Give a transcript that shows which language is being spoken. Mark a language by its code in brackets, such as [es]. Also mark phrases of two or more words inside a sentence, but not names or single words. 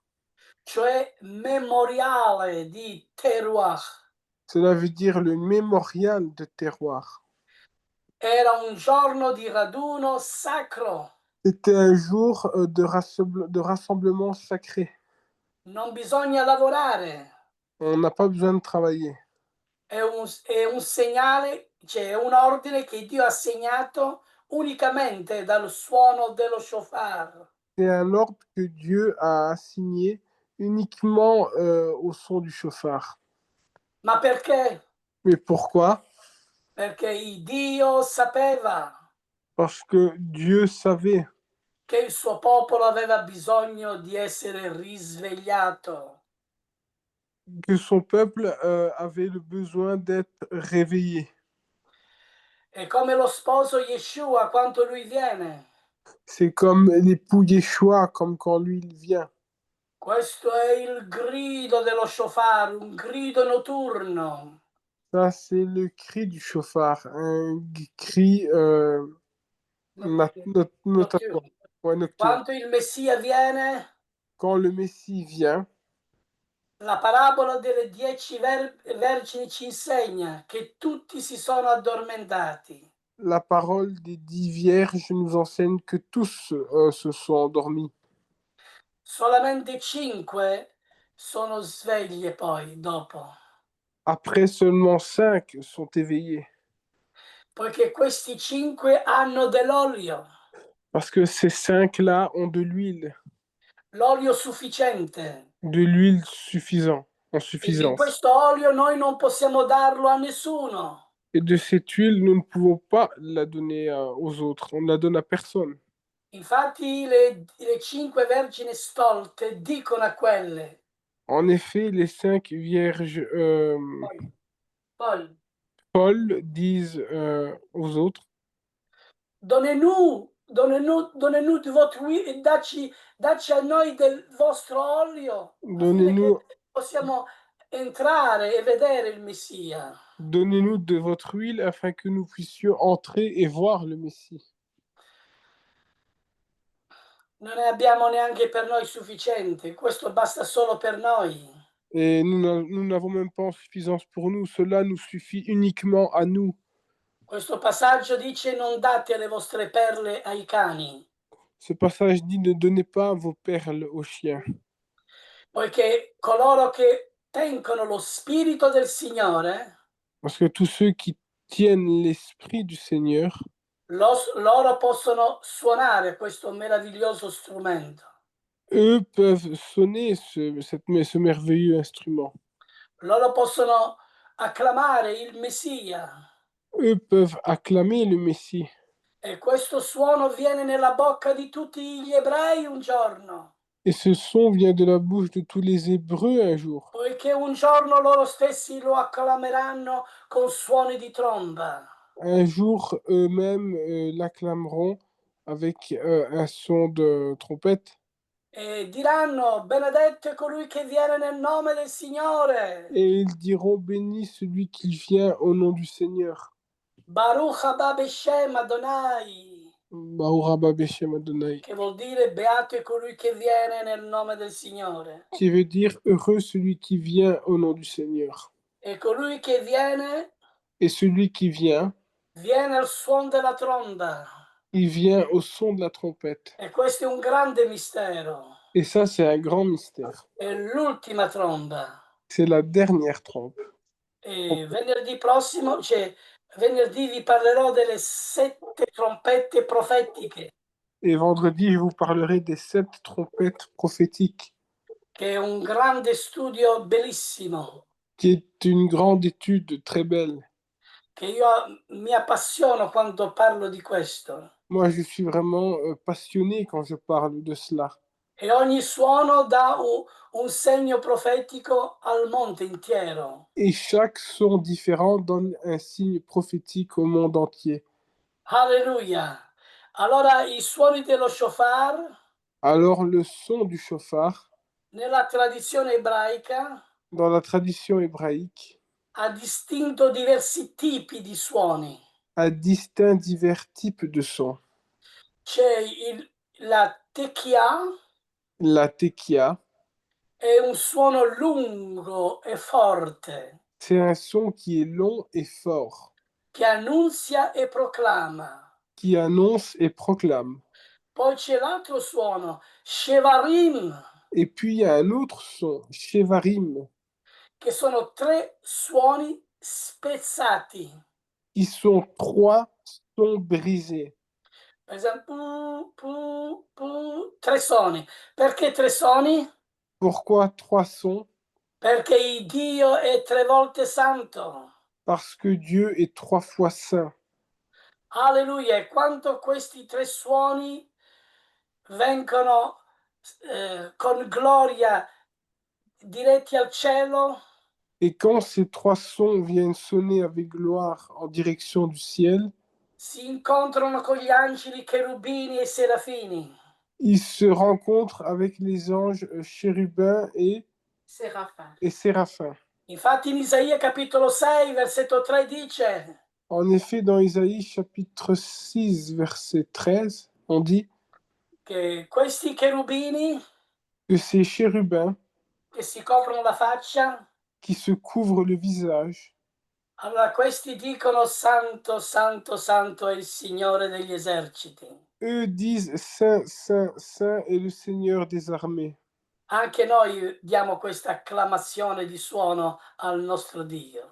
[it] cioè memoriale di Teruach. [fr] Cela veut dire le mémorial de terroir. [it] Era un giorno di raduno sacro. [fr] C'était un jour de rassemblement sacré. [it] Non bisogna lavorare. [fr] On n'a pas besoin de travailler. [it] È un segnale, cioè è un ordine che Dio ha segnato unicamente dal suono dello shofar. [fr] C'est un ordre que Dieu a assigné uniquement au son du chauffard. [it] Ma perché? [fr] Mais pourquoi? [it] Perché il Dio sapeva [fr] Parce que Dieu savait [it] che il suo popolo aveva bisogno di essere risvegliato. [fr] que son peuple avait le besoin d'être réveillé. [it] È come lo sposo Yeshua quando lui viene. [fr] C'est comme l'époux Yeshua, comme quand lui il vient. [it] Questo è il grido dello shofar, un grido notturno. [fr] Ça, c'est le cri du chauffard, un cri [it] Notturno. [fr] notatoire, ouais, nocturne. [it] Quando il Messia viene, [fr] Quand le Messie vient, [it] la parabola delle 10 vergini ci insegna che tutti si sono addormentati. [fr] la parole des 10 vierges nous enseigne que tous se sont endormis. [it] Solamente 5 sono sveglie poi dopo, [fr] Après, seulement 5 sont éveillés. [it] poiché questi 5 hanno dell'olio, [fr] Parce que ces 5-là ont de [it] l'olio sufficiente. [fr] l'huile suffisant, en [it] E di [fr] suffisance. [it] questo olio noi non possiamo darlo a nessuno. [fr] Et de cette huile, nous ne pouvons pas la donner aux autres. On ne la donne à personne. [it] Infatti le 5 vergini stolte dicono a quelle, [fr] En effet, les 5 vierges [it] poi, [fr] folles disent aux autres, donnez-nous di votre huile, [it] dacci a noi del vostro olio, affinché [fr] donnez-nous [it] possiamo entrare e vedere il Messia. [fr] donnez-nous de votre huile afin que nous puissions entrer et voir le Messie. [it] Non ne abbiamo neanche per noi sufficiente, questo basta solo per noi. [fr] Et nous n'avons même pas en suffisance pour nous. Cela nous suffit uniquement à nous. [it] Questo passaggio dice non date le vostre perle ai cani, [fr] Ce passage dit ne donnez pas vos perles aux chiens. [it] poiché coloro che tengono lo spirito del Signore, [fr] Parce que tous ceux qui tiennent l'esprit du Seigneur, [it] loro possono suonare questo meraviglioso strumento. [fr] eux peuvent sonner ce merveilleux instrument. [it] Loro possono acclamare il Messia [fr] Eux peuvent acclamer le Messie. [it] e questo suono viene nella bocca di tutti gli ebrei un giorno, [fr] Et ce son vient de la bouche de tous les Hébreux un jour. [it] poiché un giorno loro stessi lo acclameranno con suoni di tromba. [fr] Un jour, eux-mêmes l'acclameront avec un son de trompette. [it] E diranno, benedetto è colui che viene nel nome del Signore. [fr] Et ils diront, béni celui qui vient au nom du Seigneur. [he] ברוך הבא בשם אדוני, ברוך הבא בשם אדוני. [it] che vuol dire beato è colui che viene nel nome del Signore. [fr] Qui veut dire heureux celui qui vient au nom du Seigneur. [it] E colui che viene, [fr] Et celui qui vient, [it] viene al suono della tromba. [fr] il vient au son de la trompette. [it] E questo è un grande mistero. [fr] Et ça, c'est un grand mystère. [it] È l'ultima tromba. [fr] C'est la dernière trompe. [it] E venerdì prossimo, cioè venerdì vi parlerò delle 7 trompette profetiche, [fr] Et vendredi, je vous parlerai des 7 trompettes prophétiques, [it] che è un grande studio bellissimo, [fr] qui est une grande étude très belle. [it] che io mi appassiono quando parlo di questo. [fr] Moi, je suis vraiment passionné quand je parle de cela. [it] E ogni suono dà un segno profetico al mondo intero. [fr] Et chaque son différent donne un signe prophétique au monde entier. [it] Alleluia. Allora i suoni dello shofar, [fr] Alors, le son du chauffard, [it] nella tradizione ebraica, [fr] dans la tradition hébraïque, [it] ha distinto diversi tipi di suoni. [fr] a distinct divers types de sons. [it] C'è la tekia, [fr] La tekia, [it] è un suono lungo e forte [fr] c'est un son qui est long et fort, [it] che annunzia e proclama. [fr] qui annonce et proclame. [it] Poi c'è l'altro suono, shevarim, [fr] Et puis, il y a un autre son, shevarim, [it] che sono 3 suoni spezzati. [fr] qui sont 3 sons brisés. [it] Per esempio, pu, pu, pu, 3 suoni. Perché 3 suoni? [fr] Pourquoi 3 sons? [it] Perché Dio è 3 volte santo. [fr] Parce que Dieu est 3 fois saint. [it] Alleluia. E quando questi 3 suoni vengono con gloria diretti al cielo, [fr] Et quand ces 3 sons viennent sonner avec gloire en direction du ciel, [it] si incontrano con gli angeli, cherubini e serafini. [fr] Ils se rencontrent avec les anges chérubins Séraphin. et séraphins. [it] Infatti in Isaia capitolo 6, versetto 3 dice [fr] En effet, dans Isaïe chapitre 6, verset 13, on dit [it] che questi cherubini [fr] que ces chérubins [it] che si coprono la faccia, [fr] qui se couvrent le visage, [it] allora questi dicono santo, santo, santo è il Signore degli eserciti. [fr] eux disent Saint, Saint, Saint est le Seigneur des armées. [it] Anche noi diamo questa acclamazione di suono al nostro Dio.